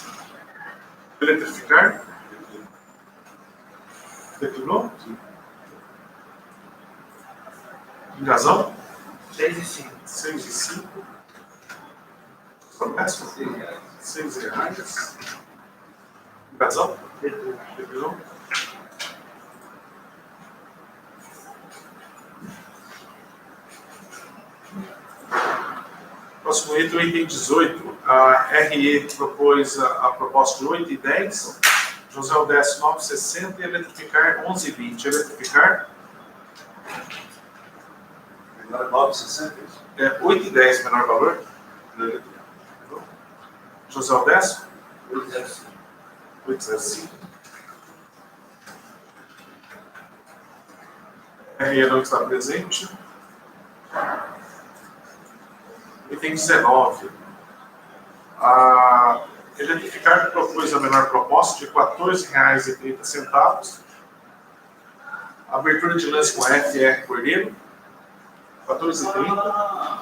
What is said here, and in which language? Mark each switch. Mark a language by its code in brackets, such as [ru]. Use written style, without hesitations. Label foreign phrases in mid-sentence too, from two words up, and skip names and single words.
[pt] Eletrificar declinou. Engazão 6,05. Odécio R$6. Engazão declinou. Próximo item, o item 18. A RE propôs a proposta de 8,10. José Odécio 9,60 e Eletrificar 11,20. Eletrificar 9,60. 8,10 menor valor. José Odécio 8,05. RE não está presente. Item 19. A Eletrificar propôs a menor proposta de R$ 14,30. Abertura de lance com a FR Cordeiro 14,30.